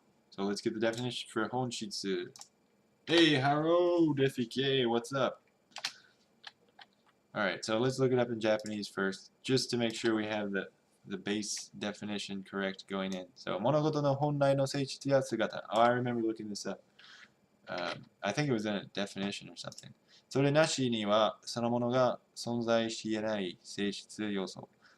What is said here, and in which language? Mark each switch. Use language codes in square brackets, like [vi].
[en] So let's get the definition for Honshitsu. Hey, Haro, Defike, what's up? Alright, so let's look it up in Japanese first, just to make sure we have the base definition correct going in. [ja] So, 物事の本来の性質や姿. [en] Oh, I remember looking this up. I think it was in a definition or something. [ja] それなしにはそのものが存在し得ない性質要素.